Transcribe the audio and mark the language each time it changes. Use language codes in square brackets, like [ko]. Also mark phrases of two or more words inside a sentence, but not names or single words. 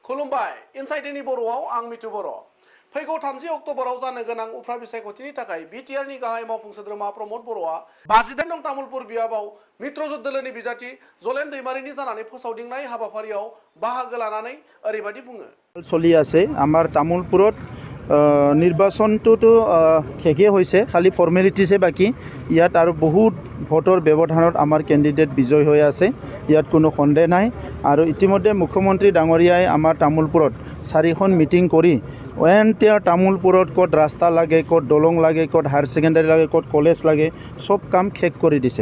[brx] खुलुमबाय इनसाइड एनि बर'आव आं मिथु बर'। फैगौ 30 अक्ट'बराव जानो गोनां उफ्रा बिसायख'थिनि थाखाय बिटिआरनि गाहाय मावफुं सोद्रोमा प्रमद बर'आ 58 नं तामुलपुर बियाबाव मित्रजोत दोलोनि बिजाथि जलेन दैमारिनि जानानै फोसावदिंनाय हाबाफारियाव बाहागो लानानै ओरैबायदि बुङो। [as] চলি আছে আমাৰ তামোলপুৰত নিৰ্বাচনটোতো শেষে হৈছে, খালি ফৰ্মেলিটিছে বাকী। ইয়াত আৰু বহুত ভোটৰ ব্যৱধানত আমাৰ কেণ্ডিডেট বিজয় হৈ আছে, ইয়াত কোনো সন্দেহ নাই। আৰু ইতিমধ্যে মুখ্যমন্ত্ৰী ডাঙৰীয়াই আমাৰ তামোলপুৰত 4খন মিটিং কৰি এণ্টায়াৰ তামোলপুৰত ক'ত ৰাস্তা লাগে, ক'ত দলং লাগে, ক'ত [en] higher secondary [as] লাগে, ক'ত কলেজ লাগে, চব কাম শেষ কৰি দিছে।